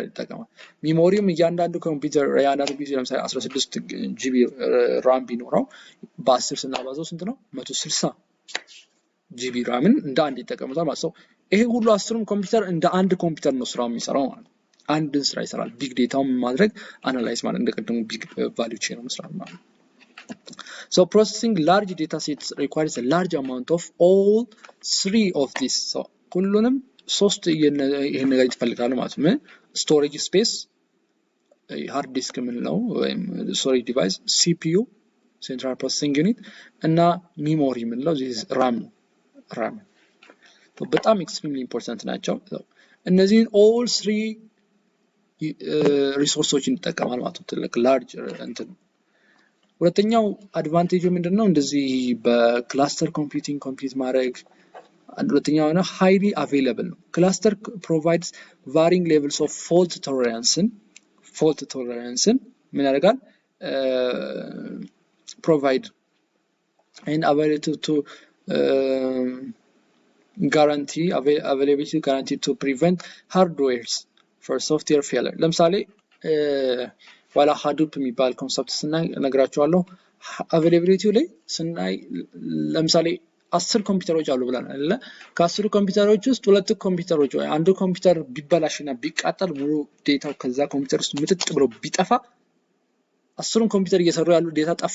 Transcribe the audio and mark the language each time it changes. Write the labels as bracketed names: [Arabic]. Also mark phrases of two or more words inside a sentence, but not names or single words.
[Amharic] ይጠቀማል ሚሞሪም እያንዳንዱ ኮምፒውተር ያንዳንዱ ቢዚ ለምሳሌ 16 ጂቢ ራም ቢኖረው በ10 ስናባዛው ስንት ነው 160 ጂቢ ራምን እንደ አንድ ይጠቀማል ማለት ነው ይሄ ሁሉ 10ም ኮምፒውተር እንደ አንድ ኮምፒውተር ነው ስራው የሚሰራው ማለት አንድን ስራ ይሰራል ቢግ ዴታውን ማድረግ አናላይዝ ማለት እንደቀደሙ [English] big value chain [Amharic] ነው መስራት ማለት [English] So processing large data sets requires a large amount of all three of these. [Amharic] So ሁሉንም ሶስት ይሄን ነገር ይፈልጋሉ ማለት ነው [English] storage space hard disk [Amharic] ምንለው ወይም [English] storage device CPU central processing unit [Amharic] እና ሚሞሪ ምንለው [English] this RAM [Amharic] በጣም [English] extremely important [Amharic] ናቸው እነዚህ [English] all three [Amharic] ሪሶርሶችን ይጠቀማል ማለት ነው ትልቅ ላርጅ እንትን ሁለተኛው አድቫንቴጁ ምንድነው እንደዚህ በክላስተር ኮምፒውቲንግ ኮምፒውት ማድረግ ሁለተኛው ነው [English] highly available [Amharic] ነው [English] cluster provides varying levels of fault tolerance ምን ያደርጋል provide and ability to availability to prevent hardwares for software failure [Amharic] ለምሳሌ ዋላ hadoop የሚባል ኮንሰፕት ስናይ ነግራችኋለሁ availability ላይ ስናይ ለምሳሌ 10 ኮምፒውተሮች አሉ ብለናል አይደለ ከ10 ኮምፒውተሮች ውስጥ ሁለት ኮምፒውተሮች ወይ አንዱ ኮምፒውተር ቢበላሽና ቢቃጠል ሙሉ ዴታው ከዛ ኮምፒውተር ውስጥ ምጥጥ ብሎ ቢጠፋ 10ም ኮምፒውተር እየሰሩ ያሉ ዴታ ጠፋ